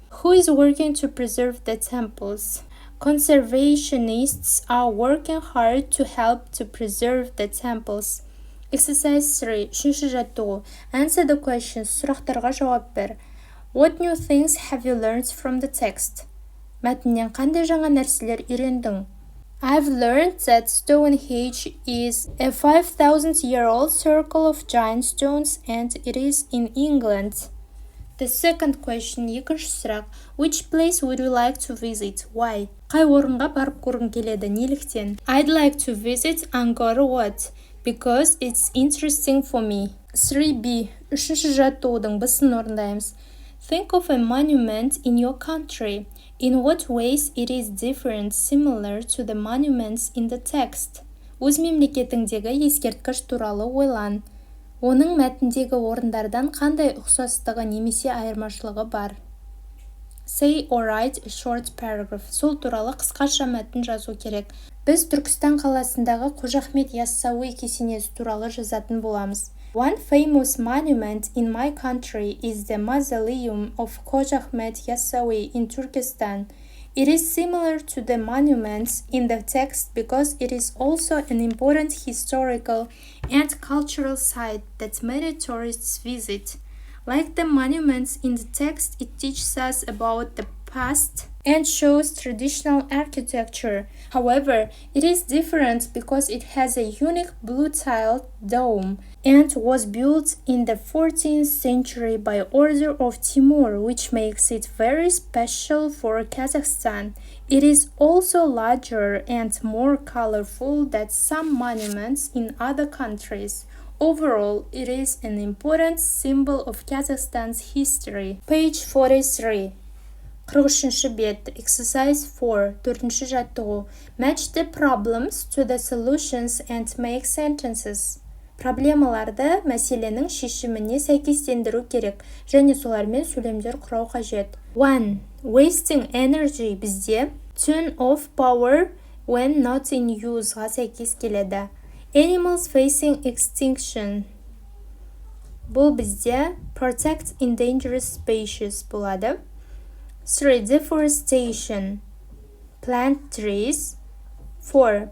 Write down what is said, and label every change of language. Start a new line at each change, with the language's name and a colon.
English: Who is working to preserve the temples? Conservationists are working hard to help to preserve the temples. Exercise 3.
Kazakh: Үшінші жаттығу.
English: Answer the questions.
Kazakh: Сұрақтарға жауап бер.
English: What new things have you learned from the text?
Kazakh: Мәтіннен қандай жаңа нәрселер үйрендің?
English: I've learned that Stonehenge is a 5,000-year-old circle of giant stones and it is in England. The second question,
Kazakh: екінші сұрақ.
English: Which place would you like to visit? Why?
Kazakh: Қай орынға барып көргің келеді? Неліктен?
English: I'd like to visit Angkor Wat because it's interesting for me. 3b.
Kazakh: Үшінші жаттығудың бісін орындаймыз.
English: Think of a monument in your country. In what ways it is different, similar to the monuments in the text?
Kazakh: Өз мемлекетіңдегі ескерткіш туралы ойлан. Оның мәтіндегі орындардан қандай ұқсастығы немесе айырмашылығы бар?
English: Say or write a short paragraph.
Kazakh: Сол туралы қысқаша мәтін жазу керек. Біз Түркістан қаласындағы Қожа Ахмет Яссауи кесенесі туралы жазатын боламыз.
English: One famous monument in my country is the mausoleum of Қожа Ахмет Яссауи in Turkestan. It is similar to the monuments in the text because it is also an important historical and cultural site that many tourists visit. Like the monuments in the text, it teaches us about the past and shows traditional architecture. However, it is different because it has a unique blue-tiled dome and was built in the 14th century by order of Timur, which makes it very special for Kazakhstan. It is also larger and more colorful than some monuments in other countries. Overall, it is an important symbol of Kazakhstan's history. Page 43.
Kazakh: 43-ші бет.
English: Exercise 4.
Kazakh: 4-ші жаттығу.
English: Match the problems to the solutions and make sentences.
Kazakh: Проблемаларды мәселенің шешіміне сәйкестендіру керек, және солармен сөйлемдер құрау қажет. 1.
English: Wasting energy
Kazakh: бізде
English: turn off power when not in use-ға
Kazakh: сәйкес келеді.
English: Animals facing extinction.
Kazakh: Бұл бізде
English: protect endangered species
Kazakh: болады.
English: 3. Deforestation. Plant trees. 4.